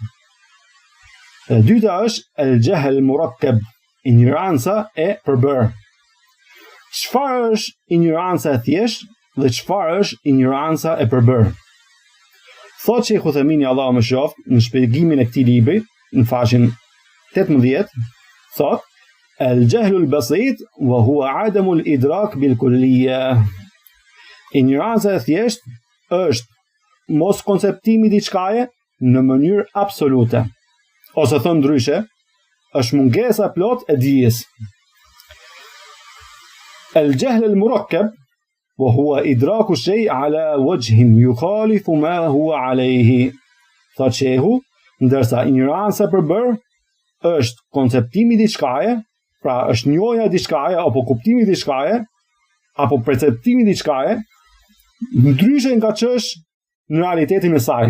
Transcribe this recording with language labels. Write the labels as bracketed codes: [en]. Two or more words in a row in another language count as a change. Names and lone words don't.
[sq] E dyta është [ar] الجهل المركب, [sq] ignoranca e përbërë. Çfarë është ignoranca e thjeshtë dhe çfarë është ignoranca e përbërë? Thotë Shehu Themini, Allahu mëshiroft, në shpjegimin e këtij libri, në faqen 18, thotë: [ar] الجهل البسيط وهو عدم الإدراك بالكلية. [sq] Ignoranca e thjeshtë është mos konceptimi diçkaje në mënyrë absolute, ose thënë ndryshe, është mungesa plot e dijes. [ar] الجهل المركب وهو إدراك الشيء على وجه يخالف ما هو عليه. [sq] Thotë Shehu, ndërsa ignoranca e përbërë është konceptimi diçkaje, pra është njohja diçkaje apo kuptimi diçkaje apo perceptimi diçkaje ndryshe nga ç'është në realitetin e saj.